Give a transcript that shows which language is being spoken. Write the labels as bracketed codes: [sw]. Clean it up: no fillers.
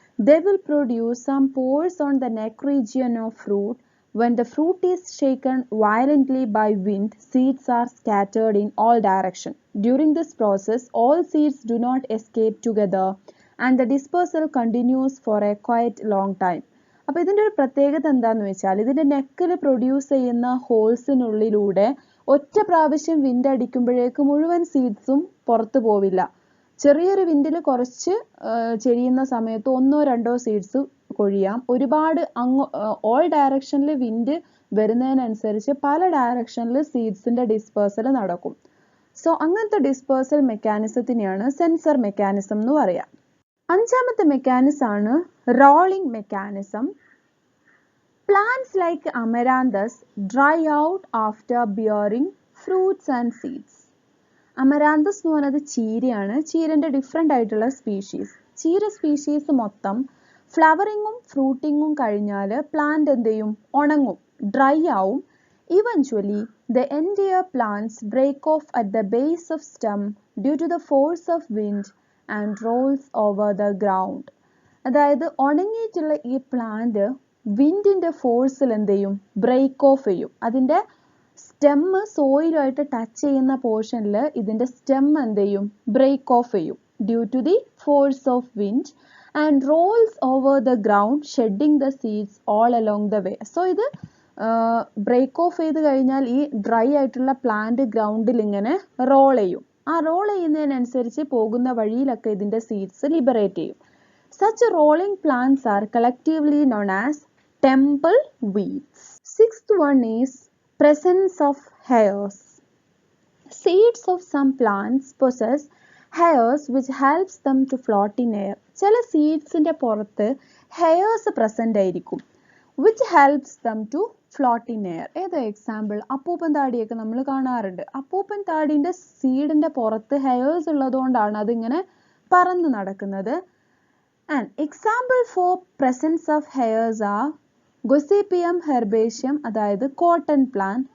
[en] They will produce some pores on the neck region of fruit. When the fruit is shaken violently by wind, seeds are scattered in all directions. During this process, all seeds do not escape together and the dispersal continues for a quite long time. [ml] അപ്പോൾ ഇതിൻ്റെ ഒരു പ്രത്യേകത എന്താണെന്ന് വെച്ചാൽ ഇതിൻ്റെ നെക്കിൽ produce ചെയ്യുന്ന ഹോൾസിനുള്ളിലൂടെ ഒറ്റ പ്രാവശ്യം വിൻഡ് അടിക്കുമ്പോഴേക്ക് മുഴുവൻ സീഡ്സും പുറത്തു പോവില്ല. ചെറിയൊരു വിൻഡിൽ കുറച്ച് ചെരിയുന്ന സമയത്ത് 1-2 സീഡ്സ് കൊഴിയാം. ഒരുപാട് ഓൾ ഡയറക്ഷനിൽ വിൻഡ് വരുന്നതിനനുസരിച്ച് പല ഡയറക്ഷനിൽ സീഡ്സിൻ്റെ ഡിസ്പേഴ്സൽ നടക്കും. സോ അങ്ങനത്തെ ഡിസ്പേഴ്സൽ മെക്കാനിസത്തിനെയാണ് സെൻസർ മെക്കാനിസം എന്ന് പറയാം. അഞ്ചാമത്തെ മെക്കാനിസം ആണ് rolling mechanism. [en] Plants like Amaranthus dry out after bearing fruits and seeds. [ml] Amaranthus എന്ന് പറയുന്നത് ചീരയാണ്. ചീരൻ്റെ ഡിഫറെൻ്റ് ആയിട്ടുള്ള സ്പീഷീസ്. ചീര സ്പീഷീസ് മൊത്തം ഫ്ലവറിങ്ങും ഫ്രൂട്ടിങ്ങും കഴിഞ്ഞാൽ പ്ലാന്റ് എന്ത് ചെയ്യും? ഉണങ്ങും, ഡ്രൈ ആവും. [en] Eventually, the entire plants break off at the base of stem due to the force of wind and rolls over the ground. [ml] അതായത് ഉണങ്ങിയിട്ടുള്ള ഈ പ്ലാന്റ് വിൻഡിൻ്റെ ഫോഴ്സിൽ എന്ത് ചെയ്യും, ബ്രേക്ക് ഓഫ് ചെയ്യും. അതിൻ്റെ സ്റ്റെമ്മ് സോയിലുമായിട്ട് ടച്ച് ചെയ്യുന്ന പോർഷനിൽ ഇതിൻ്റെ സ്റ്റെം എന്ത് ചെയ്യും, ബ്രേക്ക് ഓഫ് ചെയ്യും [en] Due to the force of wind and rolls over the ground shedding the seeds all along the way. [ml] So ഇത് ബ്രേക്ക് ഓഫ് ചെയ്ത് കഴിഞ്ഞാൽ ഈ ഡ്രൈ ആയിട്ടുള്ള പ്ലാന്റ് ഗ്രൗണ്ടിൽ ഇങ്ങനെ റോൾ ചെയ്യും. ആ റോൾ ചെയ്യുന്നതിനനുസരിച്ച് പോകുന്ന വഴിയിലൊക്കെ ഇതിൻ്റെ സീഡ്സ് ലിബറേറ്റ് ചെയ്യും. [en] Such rolling plants are collectively known as tumble weeds. Sixth one is presence of hairs. Seeds of some plants possess hairs which helps them to float in air. [ml] ചില സീഡ്സിൻ്റെ പുറത്ത് hairs present ആയിരിക്കും [en] which helps them to float in air. [ml] ഏത് example, അപ്പൂപ്പൻ താടിയൊക്കെ നമ്മൾ കാണാറുണ്ട്. അപ്പൂപ്പൻ താടിൻ്റെ സീഡിൻ്റെ പുറത്ത് hairs ഉള്ളതുകൊണ്ടാണ് അതിങ്ങനെ പറന്ന് നടക്കുന്നത്. [en] And example for presence of hairs are Gossypium herbaceum, അതായത് cotton plant.